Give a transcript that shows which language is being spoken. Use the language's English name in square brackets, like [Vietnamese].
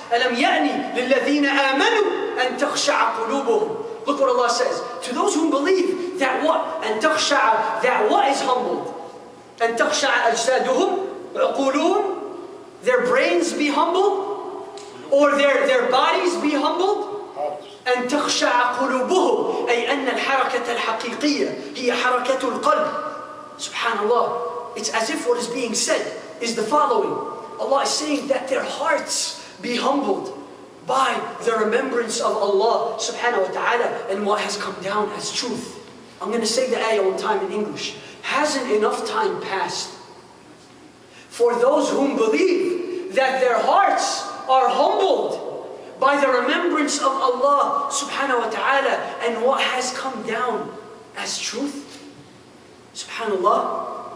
[Arabic] أَلَمْ يَأْنِ لِلَّذِينَ آمَنُوا أَن تَخْشَعَ قُلُوبُهُم. [English] Look what Allah says. To those who believe that what? [Arabic] أَن تَخْشَعَ, [English] that what is humbled? [Arabic] أَن تَخْشَعَ أَجْسَادُهُم عُقُولُهُم, [English] their brains be humbled? Or their bodies be humbled? [Arabic] أن تخشع قلوبهم أي أن الحركة الحقيقية هي حركة القلب. [English] Subhanallah, it's as if what is being said is the following. Allah is saying that their hearts be humbled by the remembrance of Allah subhanahu wa ta'ala and what has come down as truth. I'm going to say the ayah one time in English. Hasn't enough time passed for those whom believe that their hearts are humbled by the remembrance of Allah subhanahu wa ta'ala and what has come down as truth? Subhanallah.